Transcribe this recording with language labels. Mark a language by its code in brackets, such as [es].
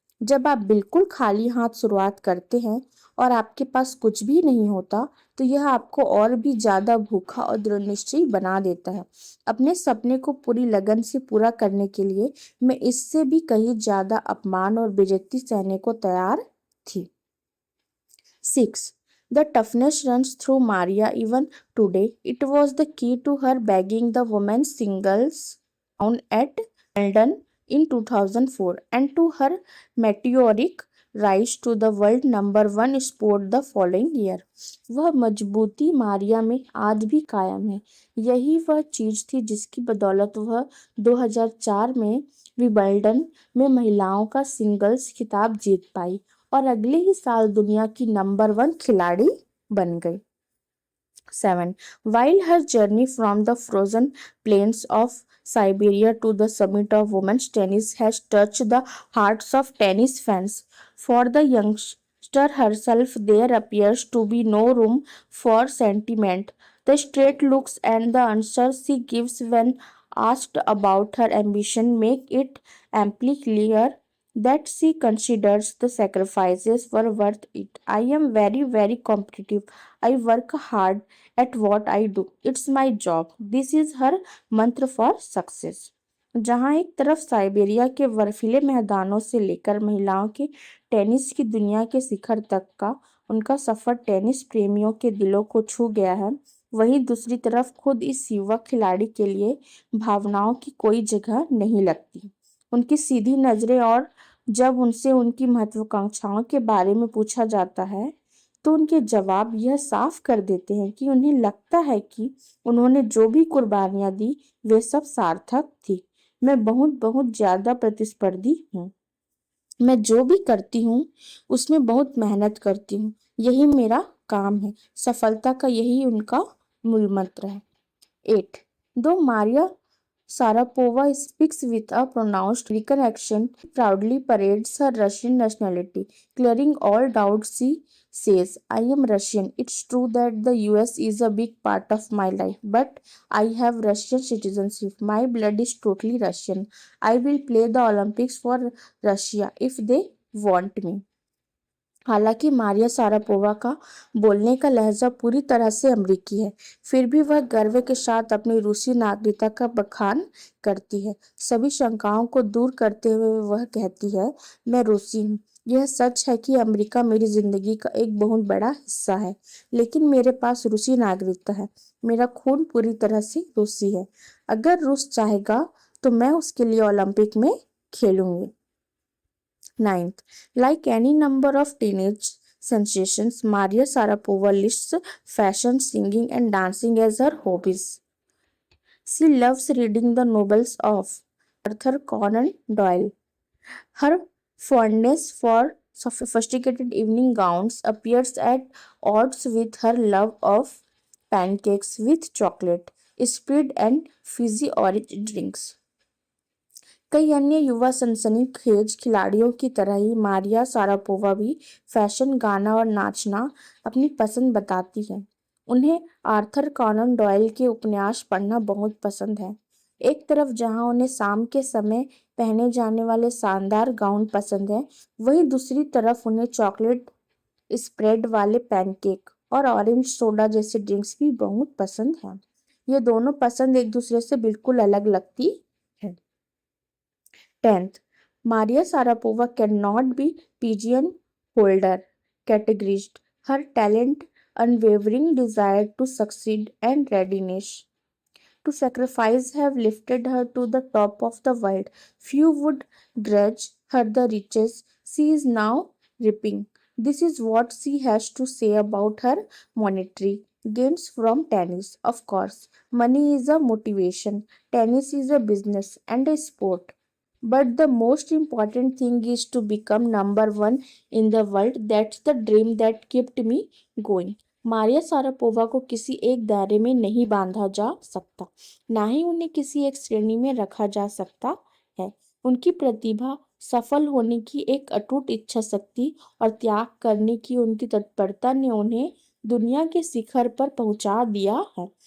[hi] जब आप बिल्कुल खाली हाथ शुरुआत करते हैं और आपके पास कुछ भी नहीं होता, तो यह आपको और भी ज्यादा भूखा और दृढ़ निश्चयी बना देता है। अपने सपने को पूरी लगन से पूरा करने के लिए मैं इससे भी कहीं ज्यादा अपमान और बेइज्जती सहने को तैयार थी। 6. [en] The toughness runs through Maria even today. It was the key to her bagging the women's singles crown at Wimbledon in 2004 and to her meteoric rise to the world number one sport the following year. [hi] वह मजबूती मारिया में आज भी कायम है। यही वह चीज थी जिसकी बदौलत वह 2004 में विंबलडन में महिलाओं का सिंगल्स खिताब जीत पाई और अगले ही साल दुनिया की नंबर 1 खिलाड़ी बन गई। 7. [en] While her journey from the frozen plains of Siberia to the summit of women's tennis has touched the hearts of tennis fans, for the youngster herself there appears to be no room for sentiment. The straight looks and the answers she gives when asked about her ambition make it amply clear that she considers the sacrifices were worth it. I am very, very competitive. I work hard at what I do. It's my job. This is her mantra for success. [hi] जहां एक तरफ Siberia के बर्फीले मैदानों से लेकर महिलाओं के टेनिस की दुनिया के शिखर तक का उनका सफर टेनिस प्रेमियों के दिलों को छू गया है, वहीं दूसरी तरफ खुद इस युवा खिलाड़ी के लिए भावनाओं की कोई जगह नहीं लगती। उनकी सीधी नजरें और जब उनसे उनकी महत्वाकांक्षाओं के बारे में पूछा जाता है तो उनके जवाब यह साफ कर देते हैं कि उन्हें लगता है कि उन्होंने जो भी कुर्बानियां दी वे सब सार्थक थी। मैं बहुत बहुत ज्यादा प्रतिस्पर्धी हूँ। मैं जो भी करती हूँ उसमें बहुत मेहनत करती हूँ। यही मेरा काम है। सफलता का यही उनका मूल मंत्र है। 8. [en] Though Maria Sharapova speaks with a pronounced American accent, she proudly parades her Russian nationality. Clearing all doubts, she says, I am Russian. It's true that the US is a big part of my life, but I have Russian citizenship. My blood is totally Russian. I will play the Olympics for Russia if they want me. [hi] हालांकि Maria Sharapova का बोलने का लहजा पूरी तरह से अमेरिकी है, फिर भी वह गर्व के साथ अपनी रूसी नागरिकता का बखान करती है। सभी शंकाओं को दूर करते हुए वह कहती है, मैं रूसी हूँ। यह सच है कि अमेरिका मेरी जिंदगी का एक बहुत बड़ा हिस्सा है, लेकिन मेरे पास रूसी नागरिकता है। मेरा खून पूरी तरह से रूसी है। अगर रूस चाहेगा तो मैं उसके लिए ओलंपिक में खेलूंगी। [en] 9th, like any number of teenage sensations, Maria Sharapova lists fashion, singing, and dancing as her hobbies. She loves reading the novels of Arthur Conan Doyle. Her fondness for sophisticated evening gowns appears at odds with her love of pancakes with chocolate, spread, and fizzy orange drinks. [hi] कई अन्य युवा सनसनीखेज खिलाड़ियों की तरह ही Maria Sharapova भी fashion, गाना और नाचना अपनी पसंद बताती है। उन्हें आर्थर कॉनन डॉयल के उपन्यास पढ़ना बहुत पसंद है। एक तरफ जहां उन्हें शाम के समय पहने जाने वाले शानदार गाउन पसंद है, वहीं दूसरी तरफ उन्हें चॉकलेट स्प्रेड वाले पैनकेक और ऑरेंज सोडा जैसे ड्रिंक्स भी बहुत पसंद है। ये दोनों पसंद एक दूसरे से बिल्कुल अलग लगती है। [en] 10th, Maria Sharapova cannot be pigeon-holed, categorized. Her talent, unwavering desire to succeed, and readiness to sacrifice have lifted her to the top of the world. Few would grudge her the riches she is now reaping. This is what she has to say about her monetary gains from tennis. Of course, money is a motivation. Tennis is a business and a sport. But the most important thing is to become number one in the world. That's the dream that kept me going. [hi] Maria Sharapova को किसी एक दायरे में नहीं बांधा जा सकता, ना ही उन्हें किसी एक श्रेणी में रखा जा सकता है। उनकी प्रतिभा, सफल होने की एक अटूट इच्छा शक्ति और त्याग करने की उनकी तत्परता ने उन्हें दुनिया के शिखर पर पहुंचा दिया है।